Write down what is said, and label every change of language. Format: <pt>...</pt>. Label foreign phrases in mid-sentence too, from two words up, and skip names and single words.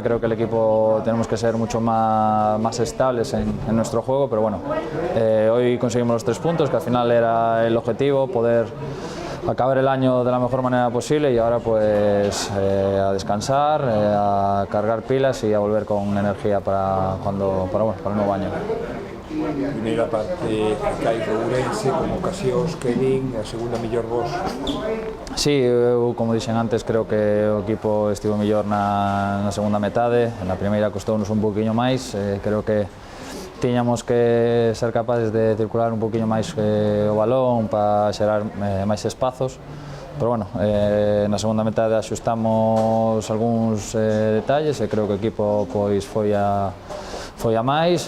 <es>Creo que el equipo tenemos que ser mucho más estables en nuestro juego, pero bueno, hoy conseguimos los 3 puntos, que al final era el objetivo, poder acabar el año de la mejor manera posible y ahora pues a descansar, a cargar pilas y a volver con energía para el nuevo año.</es> <gl>Primeira parte cai do Ourense con ocasións, Kevin, a segunda mellor vos. Sí, eu, como dixen antes, creo que o equipo estivo mellor na segunda metade. Na primeira costounos un poquinho máis, creo que tiñamos que ser capaces de circular un poquinho máis o balón para xerar máis espazos, pero bueno, na segunda metade axustamos algúns detalles e creo que o equipo pois foi a máis.</gl>